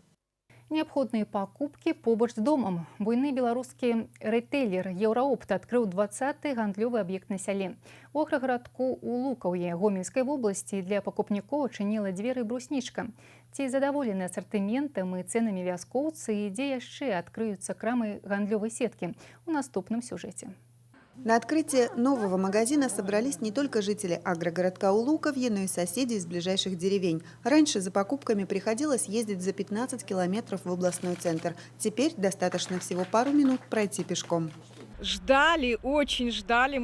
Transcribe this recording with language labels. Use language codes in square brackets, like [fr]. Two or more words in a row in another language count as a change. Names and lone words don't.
[be] Неабходныя пакупкі побач з домам. Буйны беларускі рэтэйлер «Еўраопт» адкрыў 20-й гандлёвы аб'ект на сяле. У аграгарадку ў Лукаўе Гомельскай вобласці для пакупнікоў адчыніла дзверы бруснічка. Ці задаволены асартыментам і цэнамі вяскоўцы і дзе яшчэ адкрыюцца крамы гандлёвай сеткі у наступным сюжэце. [ru] На открытие нового магазина собрались не только жители агрогородка Улуковье, но и соседи из ближайших деревень. Раньше за покупками приходилось ездить за 15 километров в областной центр. Теперь достаточно всего пару минут пройти пешком. Ждали, очень ждали.